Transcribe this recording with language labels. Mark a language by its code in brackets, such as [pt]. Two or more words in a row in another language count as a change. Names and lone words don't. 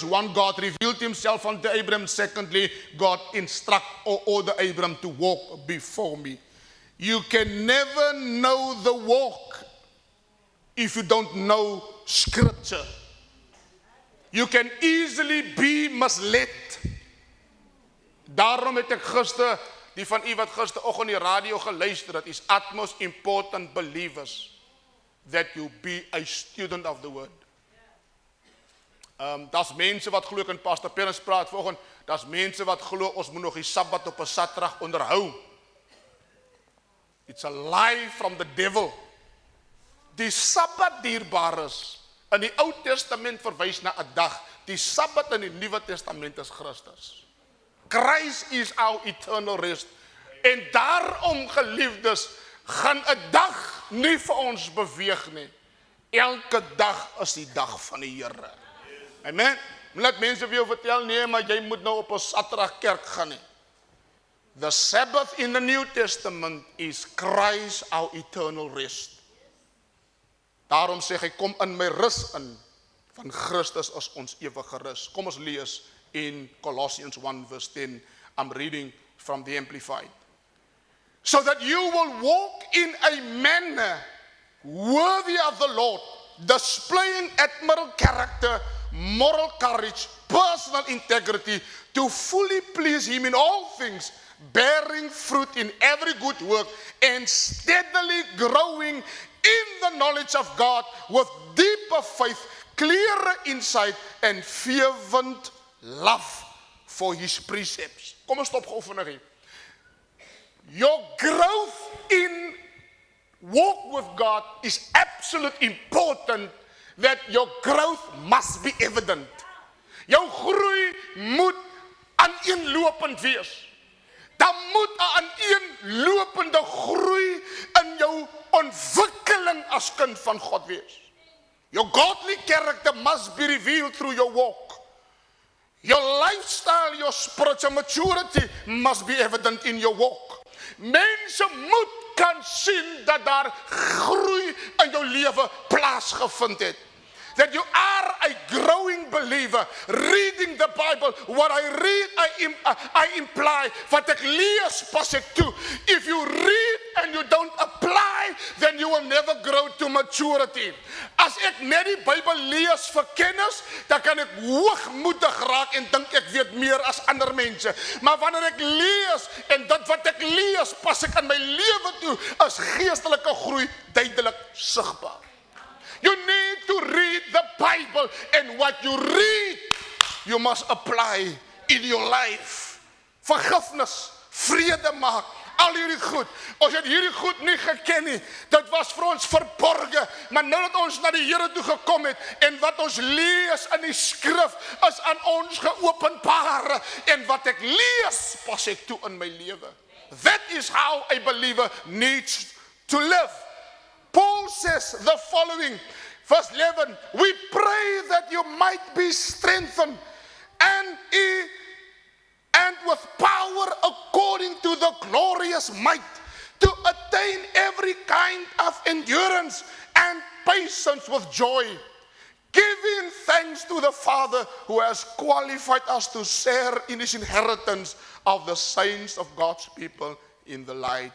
[en] One, God revealed himself unto Abraham. Secondly, God instruct or order Abraham to walk before me. You can never know the walk if you don't know scripture. You can easily be misled. [af] Daarom het ek gister, die van u wat gisteroggend die radio geluister het, [en] is utmost important believers that you be a student of the word. [af] Daar's mense wat glo, en Pastor Perens praat vanoggend, daar's mense wat glo ons moet nog die Sabbat op 'n Saterdag onderhou. [en] It's a lie from the devil. [af] Die Sabbat dierbaar is. In die Ou Testament verwys na 'n dag. Die Sabbat in die Nuwe Testament is Christus. [en] Christ is our eternal rest. [af] En daarom, geliefdes, gaan 'n dag nie vir ons beweeg nie. Elke dag is die dag van die Here. Amen. Laat mense vir jou vertel, nee, maar jy moet nou op 'n Saterdag kerk gaan nie. [en] The Sabbath in the New Testament is Christ our eternal rest. [af] Daarom sê hy, kom in my rus in, van Christus as ons ewige rus. Kom ons lees in Colossians 1 verse 10. [en] I'm reading from the Amplified. So that you will walk in a manner worthy of the Lord, displaying admirable character, moral courage, personal integrity, to fully please him in all things, bearing fruit in every good work, and steadily growing in the knowledge of God with deeper faith, clearer insight, and fervent love for his precepts. [af] Kom ons stop gou vinnig. [en] Your growth in walk with God is absolutely important, that your growth must be evident. [af] Jou groei moet aaneenlopend wees. Daar moet 'n aaneenlopende groei in jou ontwikkeling as kind van God wees. [en] Your godly character must be revealed through your walk. Your lifestyle, your spiritual maturity must be evident in your walk. [af] Mense moet kan sien dat daar groei in jou lewe plaasgevind het. [en] That you are a growing believer, reading the Bible. What I read, I imply. [af] Wat ek lees, pas ek toe. [en] If you read and you don't apply, then you will never grow to maturity. [af] As ek net die Bybel lees vir kennis, dan kan ek hoogmoedig raak en dink ek weet meer as ander mense. Maar wanneer ek lees en dit wat ek lees, pas ek in my lewe toe, is geestelike groei duidelik sigbaar. [en] You need to read the Bible, and what you read, you must apply in your life. [af] Vergifnis, vrede maak, al hierdie goed. Ons het hierdie goed nie geken nie. Dit was vir ons verborge, maar nou dat ons na die Here toe gekom het, en wat ons lees in die skrif, is aan ons geopenbaar, en wat ek lees, pas ek toe in my lewe. [en] That is how a believer needs to live. Paul says the following, verse 11, we pray that you might be strengthened and with power according to the glorious might, to attain every kind of endurance and patience with joy, giving thanks to the Father who has qualified us to share in his inheritance of the saints of God's people in the light.